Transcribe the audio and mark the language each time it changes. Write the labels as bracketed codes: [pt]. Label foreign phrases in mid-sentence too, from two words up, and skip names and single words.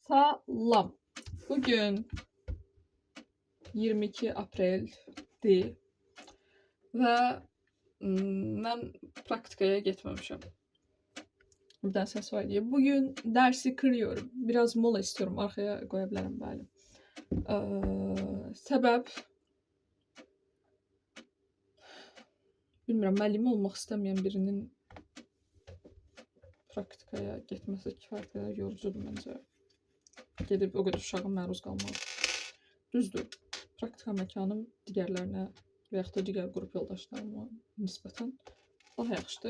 [az] Salam. Bugün 22 apreldir və mən praktikaya getməmişəm. [tr] Buradan səs var diye. Bugün dersi kırıyorum. Biraz mola istiyorum. Arkaya koyabilirim bəli. [az] Səbəb bilmirəm, müəllim olmaq istəməyən birinin praktikaya getməsi kifayət qədər yorucudur məncə. Gedib o qədər uşağa məruz qalmaq. Düzdür, praktika məkanım digərlərinə və yaxud da digər qrup yoldaşlarıma nisbətən daha yaxşıdır.